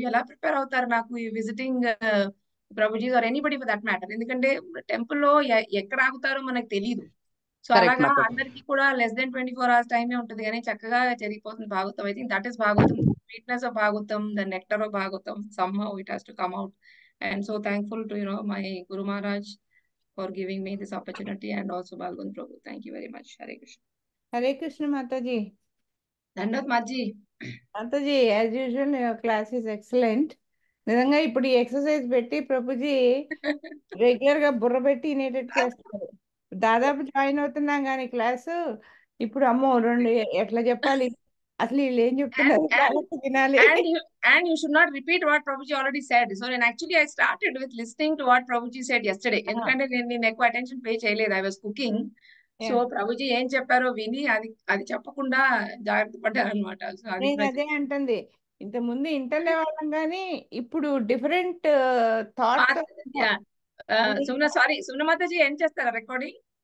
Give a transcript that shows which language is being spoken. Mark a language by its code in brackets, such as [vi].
[te] ఎలా ప్రిపేర్ అవుతారు నాకు ఈ [en] Visiting ప్రభుజీస్ or anybody for that matter. [te] ఎందుకంటే టెంపుల్ లో ఎక్కడ ఆగుతారో మనకు తెలియదు. సో [en] correct [te] అలాగా మాతాజీ. అందరికి కూడా లెస్ దెన్ 24 hours టైమే ఉంటుంది కానీ చక్కగా జరిగిపోతుంది Bhagavatam. [en] I think that is Bhagavatam, sweetness of Bhagavatam, the nectar of Bhagavatam. somehow it has to come out. And so thankful to my Guru Maharaj for giving me this opportunity, and also Balgund Prabhu. Thank you very much. Hare Krishna. Hare Krishna Mataji. Dandot Maji. Mataji, as usual, your class is excellent. [te] నిజంగా ఇప్పుడు ఈ exercise పెట్టి Prabhuji regular గా బుర్ర పెట్టి వినేటట్టు చేస్తారు. దాదాపు join అవుతున్నాం కానీ క్లాసు ఇప్పుడు అమ్మో రెండు ఎట్లా చెప్పాలి అసలు వీళ్ళు ఏం చెప్తున్నారు వినాలి. [en] And you should not repeat what Prabhuji already said. So then actually I started with listening to what Prabhuji said yesterday. [te] ఎందుకంటే నేను ఎక్కువ అటెన్షన్ పే చేయలేదు. [en] I was cooking. [te] So Prabhuji ఏం చెప్పారో విని అది చెప్పకుండా జాగ్రత్త పడ్డారు అనమాట. నేను అదే అంటుంది, ఇంత ముందు ఇంటర్లే వాళ్ళం కానీ ఇప్పుడు డిఫరెంట్ థాట్. సుమన మాతాజీ ఏం చేస్తారా రికార్డింగ్?